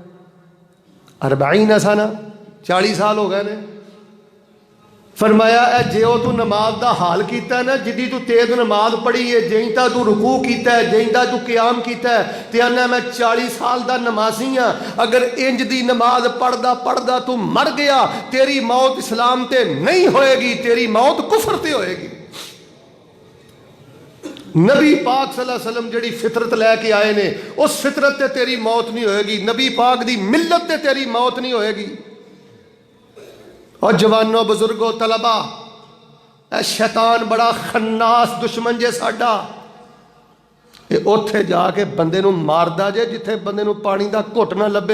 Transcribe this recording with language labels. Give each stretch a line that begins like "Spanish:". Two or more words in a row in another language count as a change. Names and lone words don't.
Punjabi: 40 ਸਾਲ, 40 ਸਾਲ ਹੋ ਗਏ ਨੇ। ਫ਼ਰਮਾਇਆ ਜੇ ਤੂ ਨਮਾਜ਼ ਕਾ ਹਾਲ ਕੀਆ ਨਾ, ਜਿਦੀ ਤੂ ਤੇਜ਼ ਨਮਾਜ਼ ਪੜ੍ਹੀ ਹੈ, ਜਿੰਦਾ ਤੂ ਰੁਕੂ ਕੀਆ ਹੈ, ਜਿੰਦਾ ਤੂ ਕਯਾਮ ਕੀਆ ਹੈ, ਤੇ ਆਨਾ ਮੈਂ 40 ਸਾਲ ਕਾ ਨਮਾਜ਼ੀ ਹਾਂ। ਅਗਰ ਇੰਜ ਦੀ ਨਮਾਜ਼ ਪੜ੍ਹਦਾ ਪੜ੍ਹਦਾ ਤੂ ਮਰ ਗਿਆ, ਤੇਰੀ ਮੌਤ ਇਸਲਾਮ ਤੇ ਨਹੀਂ ਹੋਏਗੀ, ਤੇਰੀ ਮੌਤ ਕੁਫ਼ਰ ਤੇ ਹੋਏਗੀ। ਨਬੀ ਪਾਕ
Arabic: صلى الله عليه وسلم
Punjabi: ਜਿਹੜੀ ਫ਼ਿਤਰਤ ਲੈਕੇ ਆਏ ਨੇ ਉਸ ਫ਼ਿਤਰਤ ਤੇ ਤੇਰੀ ਮੌਤ ਨਹੀਂ ਹੋਏਗੀ, ਨਬੀ ਪਾਕ ਦੀ ਮਿੱਲਤ ਤੇ ਤੇਰੀ ਮੌਤ ਨਹੀਂ ਹੋਏਗੀ। ਔਰ ਜਵਾਨੋ ਬਜ਼ੁਰਗੋ ਤਲਬਾ, ਸ਼ੈਤਾਨ ਬੜਾ ਖ਼ੰਨਾਸ ਦੁਸ਼ਮਣ ਜੇ ਸਾਡਾ, ਯੇ ਉੱਥੇ ਜਾਕੇ ਬੰਦੇ ਨੂੰ ਮਾਰਦਾ ਜੇ ਜਿੱਥੇ ਬੰਦੇ ਨੂੰ ਪਾਣੀ ਦਾ ਘੁੱਟ ਨਾ ਲੱਭੇ।